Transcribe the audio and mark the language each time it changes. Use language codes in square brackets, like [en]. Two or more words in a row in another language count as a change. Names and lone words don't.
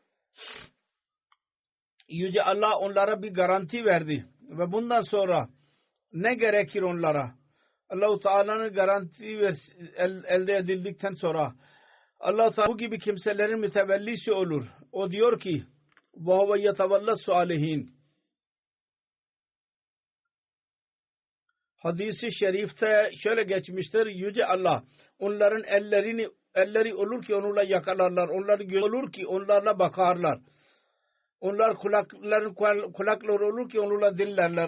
[tr] Yüce Allah onlara bir garanti verdi ve bundan sonra ne gerekir onlara? Allah-u Teala'nın garanti elde edildikten sonra Allah-u Teala bu gibi kimselerin mütevellisi olur. O diyor ki [ar] وَهُوَ يَتَوَلَّ الصَّالِحِينَ [tr] Hadis-i şerifte şöyle geçmiştir. Yüce Allah onların elleri olur ki onunla yakalarlar. Onları göz olur ki onlarla bakarlar. Onlar kulakları olur ki onlarla dinlerler.